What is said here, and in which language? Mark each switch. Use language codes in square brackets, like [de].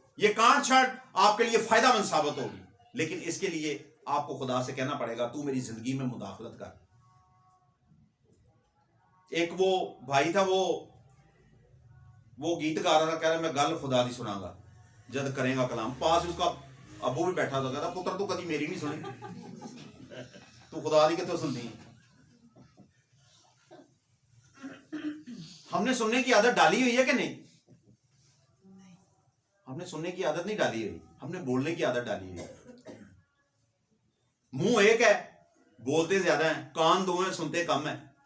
[ur] یہ کانٹ چھانٹ آپ کے لیے فائدہ مند ثابت ہوگی. لیکن اس کے لیے آپ کو خدا سے کہنا پڑے گا تو میری زندگی میں مداخلت کر. ایک وہ بھائی تھا, وہ گیت گا رہا تھا, کہہ رہا [pa] میں گل خدا دی سنا گا جد کرے گا کلام. [ur] پاس اس کا ابو بھی بیٹھا تھا, کہتا [pa] پتر تو کدی میری نہیں سنی, تو خدا دی کتوں سنتی. [ur] ہم نے سننے کی عادت ڈالی ہوئی ہے کہ نہیں؟ ہم نے سننے کی عادت نہیں ڈالی ہوئی, ہم نے بولنے کی عادت ڈالی ہوئی ہے. منہ ایک ہے, بولتے زیادہ ہیں, کان دو ہیں, سنتے کم ہیں.